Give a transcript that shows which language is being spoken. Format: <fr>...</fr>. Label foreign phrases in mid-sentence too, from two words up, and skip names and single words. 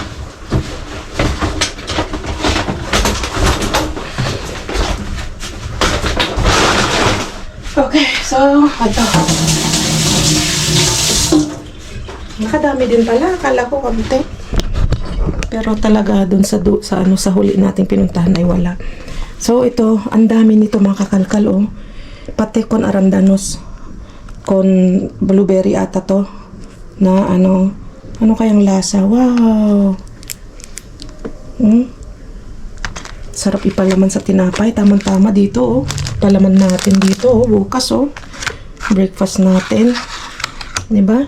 <tl>Okay, so, ito. Nakadami din pala. Akala ko konti. Pero talaga dun sa huli nating pinuntahan ay wala. So, ito, ang dami nito mga kakalkal, oh. Pati</tl> <es>con arandanos.</es> <tl>Con blueberry ata to. Na ano kayang lasa? Wow! Sarap ipalaman sa tinapay. Tamang-tama dito, oh. Palaman natin dito, oh. Bukas, oh. Breakfast natin. Diba?</tl>